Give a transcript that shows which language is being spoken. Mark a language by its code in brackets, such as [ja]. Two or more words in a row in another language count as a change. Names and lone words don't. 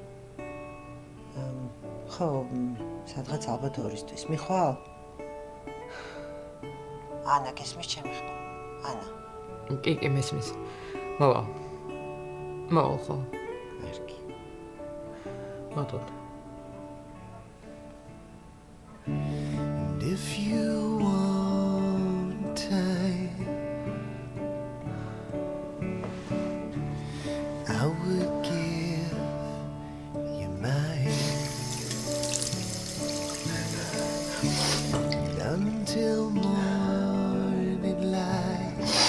[ka] ხო, სადღაც ალბათ ორისთვის. მიხვალ? ანა, გესმის ჩემი ხმა? ანა. კი, მესმის. მოვალ. მოვალ ხო. კარგი. მოდოდ. [en] If you want time, I would give you mine until morning light.